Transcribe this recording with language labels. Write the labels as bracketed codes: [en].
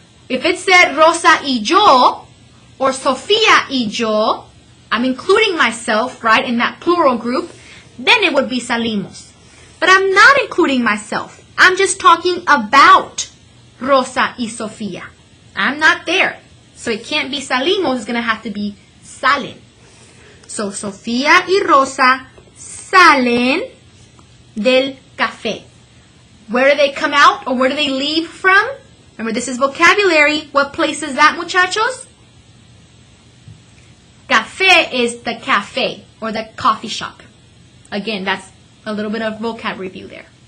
[en] If it said Rosa y yo, or Sofía y yo, I'm including myself, right, in that plural group, then it would be salimos. But I'm not including myself. I'm just talking about Rosa y Sofía. I'm not there. So it can't be salimos, it's going to have to be salen. [es] So Sofía y Rosa salen del café. [en] Where do they come out or where do they leave from? Remember, this is vocabulary. What place is that, muchachos? Café is the cafe or the coffee shop. Again, that's a little bit of vocab review there.